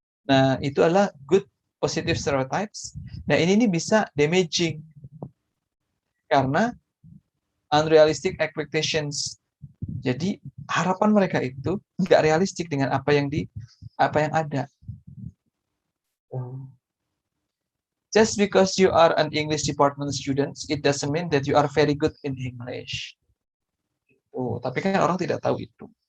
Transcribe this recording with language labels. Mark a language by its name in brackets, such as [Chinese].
[Indonesian] Nah, itu adalah [English] good positive stereotypes. [Indonesian] Nah, ini nih bisa damaging. [English] Karena unrealistic expectations. [Indonesian] Jadi, harapan mereka itu nggak realistik dengan apa yang ada. [English] Just because you are an English department student, it doesn't mean that you are very good in English. [Indonesian] Tapi kan orang tidak tahu itu.